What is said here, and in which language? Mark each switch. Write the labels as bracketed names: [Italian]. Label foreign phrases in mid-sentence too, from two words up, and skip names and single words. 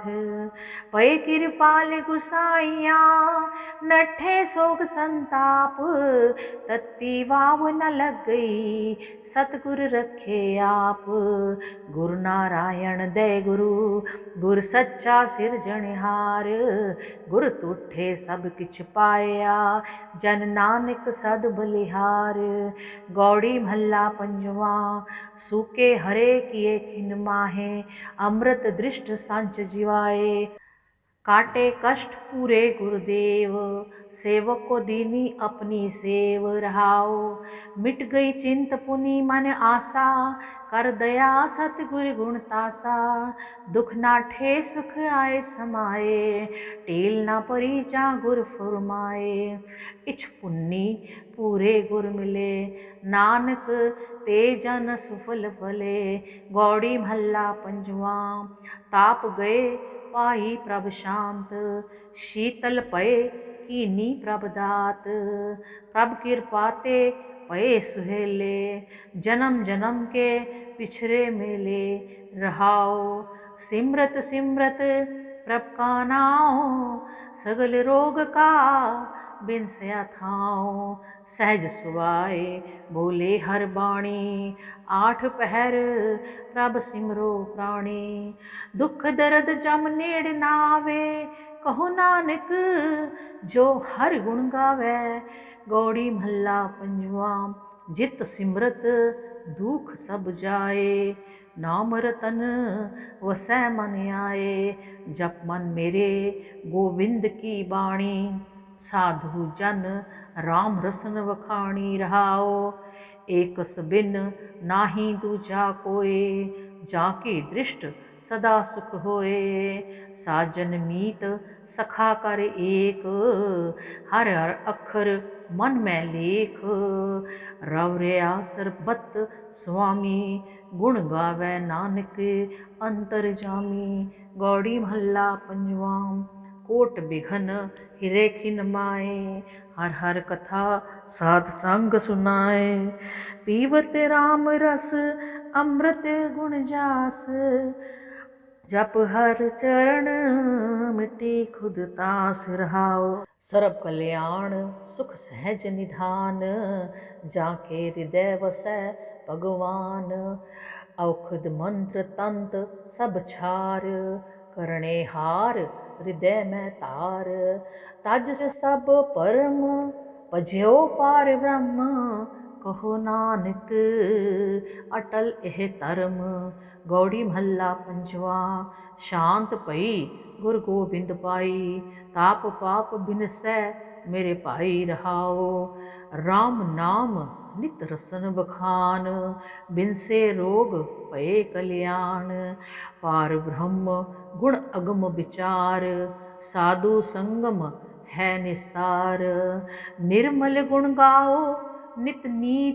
[Punjabi] ਪਏ ਕਿਰਪਾਲ ਗੁਸਾਈਆ, ਨਠੇ ਸੋਗ ਸੰਤਾਪ, ਤਤੀ ਵਾਵ ਨ ਲਗ ਗਈ, ਸਤਗੁਰ ਰਖੇ ਆਪ। ਗੁਰੂ ਨਾਰਾਇਣ ਦਯ ਗੁਰੂ, ਗੁਰ ਸਚਾ ਸਿਰਜਣਹਾਰ, ਗੁਰ ਤੁਠੇ ਸਭ ਕਿਛ ਪਾਇਆ, ਜਨ ਨਾਨਕ ਸਦ ਬਲਿਹਾਰ। ਗਉੜੀ ਮਹਲਾ ਪੰਜਵਾ। ਸੂਕੇ ਹਰੇ ਕੀਏ ਖਿਨ ਮਾਹੇ, ਅੰਮ੍ਰਿਤ ਦ੍ਰਿਸ਼ਟ ਸਾਂਚ ਜਿਵਾਏ, ਕਾਟੇ ਕਸ਼ਟ ਪੂਰੇ ਗੁਰਦੇਵ, ਸੇਵਕ ਕੋ ਦੀਨੀ ਅਪਨੀ ਸੇਵ ਰਹਾਓ। ਮਿਟ ਗਈ ਚਿੰਤ ਪੁਨਿ ਮਨ ਆਸਾ, ਕਰ ਦਇਆ ਸਤਗੁਰ ਗੁਣ ਤਾਸਾ, ਦੁਖ ਨਾਠੇ ਸੁਖ ਆਏ ਸਮਾਏ, ਟੀਲ ਨਾ ਪਰੀ ਜਾ ਗੁਰ ਫੁਰਮਾਏ। ਇਛ ਪੁੰਨੀ ਪੂਰੇ ਗੁਰ ਮਿਲੇ, ਨਾਨਕ ਤੇ ਜਨ ਸੁਫਲ ਫਲੇ। ਗਉੜੀ ਮਹਲਾ ਪੰਜਵਾ। ਤਾਪ ਗਏ ਪਾਈ ਪ੍ਰਭ ਸ਼ਾਂਤ, ਸੀਤਲ ਪਏ ਕੀਨੀ ਪ੍ਰਭ ਦਾਤ, ਪ੍ਰਭ ਕਿਰਪਾ ਤੇ ਪਏ ਸੁਹੇਲੇ, ਜਨਮ ਜਨਮ ਕੇ ਪਿਛਰੇ ਮੇਲੇ ਰਹਾਓ। ਸਿਮਰਤ ਸਿਮਰਤ ਪ੍ਰਭ ਕਾ ਨਾਓ, ਸਗਲ ਰੋਗ ਕਾ ਬਿਨਸਿਆ ਥਾਓ। ਸਹਜ ਸੁਭਾਏ ਬੋਲੇ ਹਰ ਬਾਣੀ, ਆਠ ਪਹਰ ਪ੍ਰਭ ਸਿਮਰੋ ਪ੍ਰਾਣੀ। ਦੁਖ ਦਰਦ ਜਮ ਨੇੜ ਨਾਵੇ, ਕਹੋ ਨਾਨਕ ਜੋ ਹਰ ਗੁਣ ਗਾਵੇ। ਗਉੜੀ ਮਹਲਾ ਪੰਜਵਾ। ਜਿਤ ਸਿਮਰਤ ਦੁਖ ਸਭ ਜਾਏ, ਨਾਮ ਰਤਨ ਵਸੈ ਮਨ ਆਏ। ਜਪ ਮਨ ਮੇਰੇ ਗੋਵਿੰਦ ਕੀ ਬਾਣੀ, ਸਾਧੂ ਜਨ ਰਾਮ ਰਸਨ ਵਖਾਣੀ ਰਹਾਓ। ਏਕਸ ਬਿਨ ਨਾਹੀ ਦੂਜਾ ਕੋਇ, ਜਾ ਕੀ ਦ੍ਰਿਸ਼ਟ ਸਦਾ ਸੁਖ ਹੋਏ। ਸਾਜਨ ਮੀਤ ਸਖਾ ਕਰ ਏਕ, ਹਰ ਹਰ ਅਖਰ ਮਨ ਮੇਂ ਲੇਖ। ਰਵਰਿਆ ਸਰਬਤ ਸੁਆਮੀ, ਗੁਣ ਗਾਵੇ ਨਾਨਕ ਅੰਤਰ ਜਾਮੀ। ਗਉੜੀ ਮਹਲਾ ਪੰਜਵਾ। ਕੋਟ ਬਿਘਨ ਹਿਰੇ ਖਿਨ ਮਾਏ। ਹਰ ਹਰ ਕਥਾ ਸਾਧ ਸੰਗ ਸੁਨਾਏ। ਪੀਵਤ ਰਾਮ ਰਸ ਅੰਮ੍ਰਿਤ ਗੁਣ ਜਾਸ। ਜਪ ਹਰ ਚਰਣ ਮਿੱਟੀ ਖੁਦ ਤਾਸ ਰਹਾਓ। ਸਰਬ ਕਲਿਆਣ ਸੁਖ ਸਹਜ ਨਿਧਾਨ। ਜਾ ਕੇ ਹਿਰਦੈ ਵਸੈ ਭਗਵਾਨ। ਅਉਖਦ ਮੰਤ੍ਰ ਤੰਤ੍ਰ ਸਭ ਛਾਰ। ਕਰਣੇ ਹਾਰ ਹਿਰਦੈ ਮੇਂ ਤਾਰ। ਤਜ ਸਭ ਪਰਮ ਭਜਿਓ ਪਾਰ ਬ੍ਰਹਮ। ਕਹੋ ਨਾਨਕ ਅਟਲ ਏਹ ਧਰਮ। ਗਉੜੀ ਮਹਲਾ ਪੰਜਵਾ। ਸ਼ਾਂਤ ਪਈ ਗੁਰ ਗੋਬਿੰਦ ਪਾਈ। ਤਾਪ ਪਾਪ ਬਿਨਸੈ ਮੇਰੇ ਭਾਈ ਰਹਾਓ। ਰਾਮ ਨਾਮ ਨਿਤ ਰਸਨ ਬਖਾਨ। ਬਿਨਸੇ ਰੋਗ ਭਏ ਕਲਿਆਣ। ਪਾਰ ਬ੍ਰਹਮ ਗੁਣ ਅਗਮ ਵਿਚਾਰ। ਸਾਧੂ ਸੰਗਮ ਹੈ ਨਿਸਤਾਰ। ਨਿਰਮਲ ਗੁਣ ਗਾਓ ਨਿਤ ਨੀਤ।